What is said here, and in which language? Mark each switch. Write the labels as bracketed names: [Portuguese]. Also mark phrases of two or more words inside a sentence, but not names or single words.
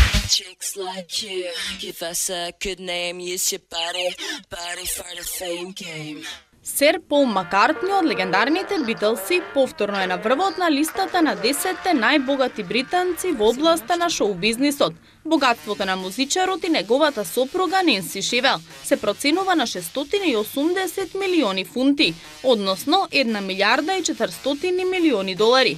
[English] Chicks like you, give us a good name, use your body for the fame game. [Macedonian] Сер Пол Маккартни од легендарните Битлси повторно е на врвот на листата на 10 најбогати британци во областа на шоу-бизнисот. Богатството на музичарот и неговата сопруга Ненси Шевел се проценува на 680 милиони фунти, односно 1 милиарда и 400 милиони долари.